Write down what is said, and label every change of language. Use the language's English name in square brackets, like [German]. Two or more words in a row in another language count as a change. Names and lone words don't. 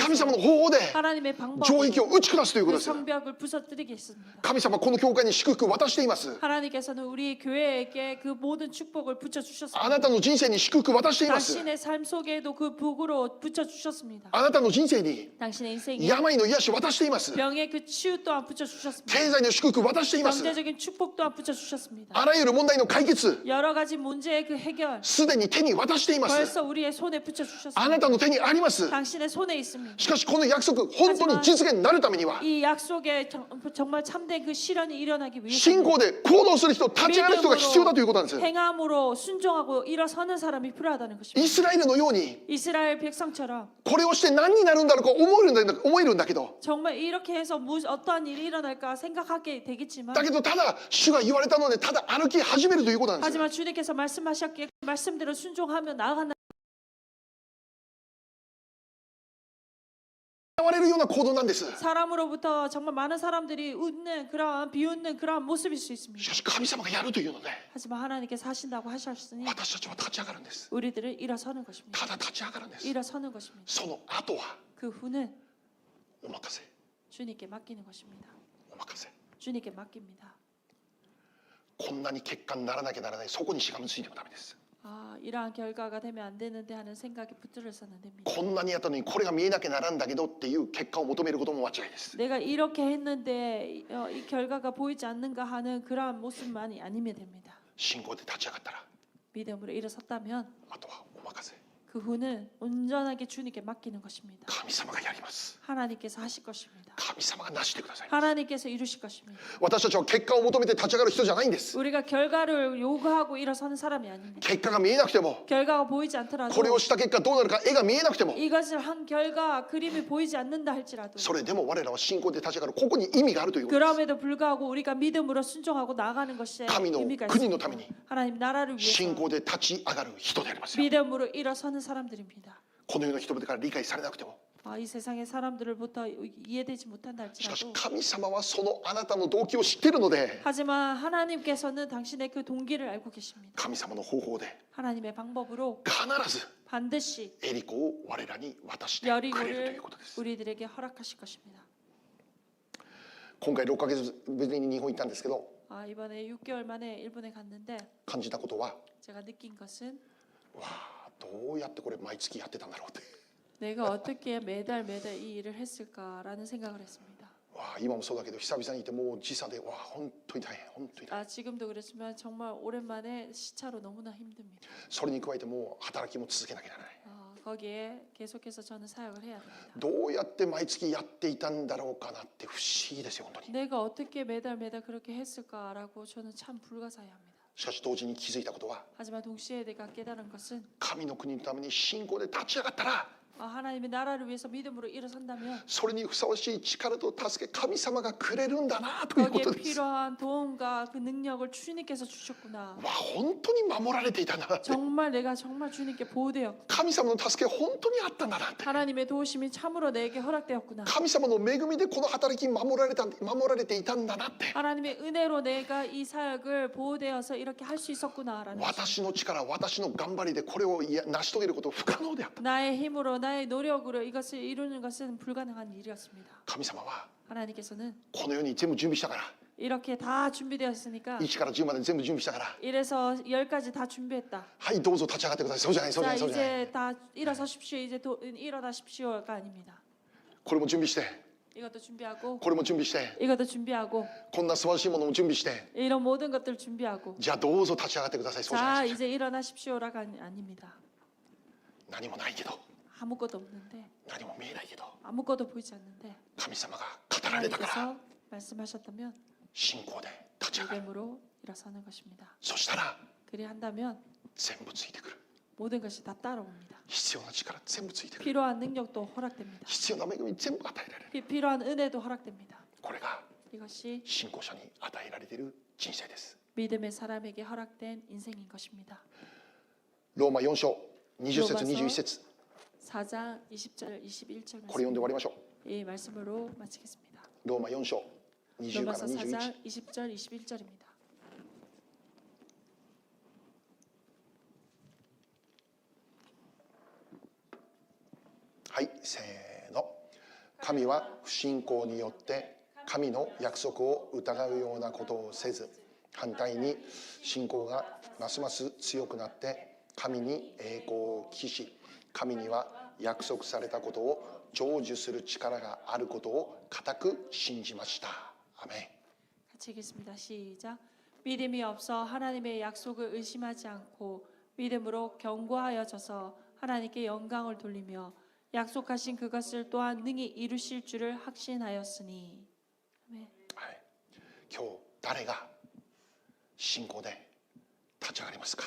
[Japanese] 神様の方法で [Korean] 하나님의 [Japanese] 城 [Korean] 방법으로 [Japanese] 壁を打ち下すということ [Korean] 그 [Japanese] です。 [Korean] 성벽을 부서뜨리게 했습니다. [Japanese] 神様はこの教会に祝福を渡しています。 [Korean] 하나님께서는 우리 교회에게 그 모든 축복을 붙여 [Japanese] あ [Korean] 주셨습니다. [Japanese] なたの人生に祝福を渡しています。 [Korean] 당신의 삶 속에도 그 복으로 붙여 주셨습니다. [Japanese] あなたの人生に [Korean] 당신의 인생에 [Japanese] 病の癒しを渡しています。 [Korean] 병의 그 치유 또한 붙여 주셨습니다. [Japanese] 経済の祝福を渡しています。 [Korean] 경제적인 축복 또한 붙여 주셨습니다. [Japanese] あらゆる問題の解決、 [Korean] 여러 가지 문제의 그 해결 [Japanese] すでに手に渡しています。 [Korean] 벌써 우리의 손에 붙여 [Japanese] あ [Korean] 주셨습니다. [Japanese] なたの手にあります。 [Korean] 당신의 손에 있습니다. [Japanese] しかしこの約束、本当に実現になるためには、 [Korean] 이 약속에 정말 참된 그 실현이 일어나기 [Japanese] 信 [Korean] 위해서 [Japanese] 仰で行動する人、立ち上がる人が必要だということなんです。 [Korean] 행함으로 순종하고 일어서는 사람이 필요하다는 [Japanese] イ [Korean] 것입니다. [Japanese] スラエルのように [Korean] 이스라엘 백성처럼 [Japanese] これをして何になるんだろうか思えるんだけど、 [Korean] 정말 이렇게 해서 어떠한 일이 일어날까 생각하게 되겠지만 [Japanese] だけどただ主が言われたのでただ歩き始めるということなんです。 [Korean] 하지만 주님께서 말씀하셨기에 그 말씀대로 순종하며 나아간다. [Japanese] 現れるような行動なんです。 [Korean] 사람으로부터 정말 많은 사람들이 웃는 그런 비웃는 그런 모습일 수 [Japanese] し [Korean] 있습니다. [Japanese] かし神様がやるというので、 [Korean] 하지만 하나님께서 하신다고 하셨으니 [Japanese] 私たちは立ち上がるんです。 [Korean] 우리들은 일어서는 것입니다. [Japanese] ただ立ち上がるんです。 [Korean] 일어서는 것입니다. [Japanese] その後は [Korean] 그 후는 [Japanese] お任せ、 [Korean] 주님께 맡기는 것입니다. [Japanese] お任せ。 [Korean] 주님께 맡깁니다. [Japanese] こんなに結果にならなきゃならない、そこにしがみついてもダメです。 [Korean] 이러한 결과가 되면 안 되는데 하는 생각이 붙들어서는 안 됩니다. [Japanese] こんなにやったのにこれが見えなきゃならんだけどっていう結果を求めることも間違いです。 [Korean] 내가 이렇게 했는데 이 결과가 보이지 않는가 하는 그러한 모습만이 아니면 됩니다. [Japanese] 信仰で立ち上がったら [Korean] 믿음으로 일어섰다면 [Japanese] あとはお任せ。 [Korean] 그 후는 온전하게 주님께 맡기는 것입니다. [Japanese] 神様がやります。 [Korean] 하나님께서 하실 것입니다. [Japanese] 神様がなしてください。 [Korean] 하나님께서 이루실 것입니다. [Japanese] 私たちは結果を求めて立ち上がる人じゃないんです。 [Korean] 우리가 결과를 요구하고 일어서는 사람이 아닙니다. [Japanese] 結果が見えなくても、 [Korean] 결과가 보이지 않더라도 [Japanese] これをした結果どうなるか絵が見えなくても、 [Korean] 이것을 한 결과 그림이 보이지 않는다 할지라도 [Japanese] それでも我らは信仰で立ち上がる、ここに意味があるということです。 [Korean] 그럼에도 불구하고 우리가 믿음으로 순종하고 나가는 것에 [Japanese] 神の [Korean] 의미가 [Japanese] 国の [Korean] 있습니다. [Japanese] ために [Korean] 하나님 나라를 [Japanese] 信 [Korean] 위해서 [Japanese] 仰で立ち上がる人でありますよ。 [Korean] 믿음으로 일어서는 사람들입니다. [Japanese] この世の人々から理解されなくても、 [Korean] 이 세상의 사람들로부터 이해되지 못한다 [Japanese] しかし [Korean] 할지라도 [Japanese] 神様はそのあなたの動機を知っているので、 [Korean] 하지만 하나님께서는 당신의 그 동기를 알고 계십니다. [Japanese] 神様の方法で [Korean] 하나님의 방법으로 [Japanese] 必ず [Korean] 반드시 [Japanese] エリコを我らに渡してくれるとい [Korean] 여리고를 [Japanese] うことです。 [Korean] 우리들에게 허락하실 것입니다. [Japanese] 今回6ヶ月ぶりに日本行ったんですけど、 [Korean] 이번에 6개월 만에 일본에 갔는데 [Japanese] 感じたことは、 [Korean] 제가 느낀 것은 [Japanese] わあどうやってこれ毎月やってたんだろうって。 [Korean] 내가 어떻게 매달 이 일을 했을까라는 생각을 했습니다. [Japanese] わあ今もそうだけど久々にいてもう時差でわあ本当に大変、本当に大変。 [Korean] 지금도 그렇지만 정말 오랜만에 시차로 너무나 힘듭니다. [Japanese] それに加えてもう働きも続けなきゃならない。 [Korean] 거기에 계속해서 저는 사역을 해야 됩니다. [Japanese] どうやって毎月やっていたんだろうかなって不思議ですよ本当に。 [Korean] 내가 어떻게 매달 그렇게 했을까라고 저는 참 불가사의합니다. [Japanese] しかし同時に気づいたことは、 [Korean] 하지만 동시에 내가 깨달은 것은 [Japanese] 神の国のために信仰で立ち上がったら [Korean] 하나님의 나라를 위해서 믿음으로 일어선다면 [Japanese] それにふさわしい力と助け神様がくれるんだなというこ [Korean] 거기에 [Japanese] とです。 [Korean] 필요한 도움과 그 능력을 주님께서 주셨구나. [Japanese] わ本当に守られていたんだなって。 [Korean] 정말 내가 정말 주님께 보호되었. [Japanese] 神様の助け本当にあったんだなって。 [Korean] 하나님의 도우심이 참으로 내게 허락되었구나. [Japanese] 神様の恵みでこの働き守られていたんだなって。 [Korean] 하나님의 은혜로 내가 이 사역을 보호되어서 이렇게 할 수 있었구나라는. [Japanese] 私の力、私の頑張りでこれを成し遂げることは不可能であった。 [Korean] 나의 힘으로 나의 노력으로 이것을 이루는 것은 불가능한 일이었습니다. [Japanese] 神様は [Korean] 하나님께서는 [Japanese] このように全部準備したから、 [Korean] 이렇게 다 준비되었으니까 [Japanese] 1 から10まで全部準備したから、 [Korean] 이래서 10까지 다 준비했다. [Japanese] はいどうぞ立ち上がってください。そうじゃない、そうじゃな [Korean] 자 [Japanese] い、そうじゃない。 [Korean] 이제 다 일어서십시오. 이제 일어나십시오가 아닙니다. [Japanese] これも準備して、 [Korean] 이것도 준비하고 [Japanese] これも準備して、 [Korean] 이것도 준비하고 [Japanese] こんな素晴らしいものも準備して、 [Korean] 이런 모든 것들 준비하고 [Japanese] じゃあどうぞ立ち上がってください。そうじゃな [Korean] 자 [Japanese] い。 [Korean] 이제 일어나십시오라가 아닙니다. [Japanese] 何もないけど、 [Korean] 아무것도 없는데 [Japanese] 何も見えないけど、 [Korean] 아무것도 보이지 않는데 [Japanese] 神様が語られたから [Korean] 하나님께서 말씀하셨다면 [Japanese] 信仰で立ち上がる。 [Korean] 믿음으로 일어서는 것입니다. [Japanese] そしたら [Korean] 그리한다면 [Japanese] 全部ついてくる。 [Korean] 모든 것이 다 따라옵니다. [Japanese] 必要な力全部ついてくる。 [Korean] 필요한 능력도 허락됩니다. [Japanese] 必要な恵み全部与えられる。 [Korean] 필요한 은혜도 허락됩니다. [Japanese] これが [Korean] 이것이 [Japanese] 信仰者に与えられている人生です。 [Korean] 믿음의 사람에게 허락된 인생인 것입니다. [Japanese] ローマ4章20節 [Korean] 로마서 [Japanese] 21節 [Korean] 4장 20절 21절 [Japanese] これ読んで終わりましょう。 [Korean] 이 말씀으로 마치겠습니다. [Japanese] ローマ4章20から [Korean] 로마서 [Japanese] 21。 [Korean] 4장 20절 21절입니다. [Japanese] はい、せーの。神は不信仰によって神の約束を疑うようなことをせず、反対に信仰がますます強くなって神に栄光を期し、神には約束されたことを成就する力があることを固く信じました。アメン。 [Korean] 같이 읽겠습니다. 시작. 믿음이 없어 하나님의 약속을 의심하지 않고 믿음으로 견고하여져서 하나님께 영광을 돌리며 약속하신 그것을 또한 능히 이루실 줄을 확신하였으니. 아멘. [Japanese] はい、今日誰が信仰で立ち上がりますか。